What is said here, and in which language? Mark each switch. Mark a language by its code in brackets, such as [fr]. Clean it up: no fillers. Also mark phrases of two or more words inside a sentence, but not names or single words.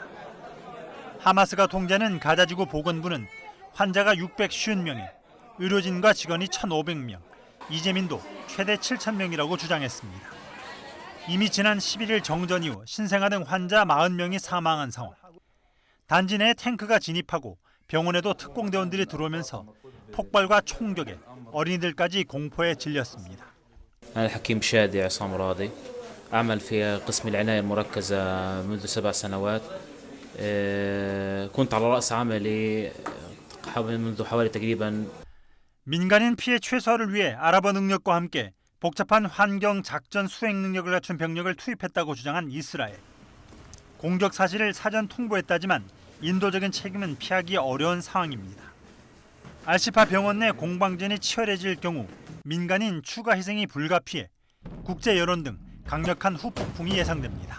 [ko] 하마스가 통제하는 가자지구 보건부는 환자가 650명에 의료진과 직원이 1,500명, 이재민도 최대 7,000명이라고 주장했습니다. 이미 지난 11일 정전 이후 신생아 등 환자 40명이 사망한 상황. 단지 내에 탱크가 진입하고 병원에도 특공대원들이 들어오면서 폭발과 총격에 어린이들까지 공포에 질렸습니다. [ar] أنا حكيم شادي عصام راضي أعمل في قسم العناية المركزة منذ 7 سنوات كنت على رأس عملي منذ حوالي تقريبا [ko] 민간인 피해 최소화를 위해 아랍어 능력과 함께 복잡한 환경 작전 수행 능력을 갖춘 병력을 투입했다고 주장한 이스라엘. 공격 사실을 사전 통보했다지만 인도적인 책임은 피하기 어려운 상황입니다. 알시파 병원 내 공방전이 치열해질 경우 민간인 추가 희생이 불가피해 국제 여론 등 강력한 후폭풍이 예상됩니다.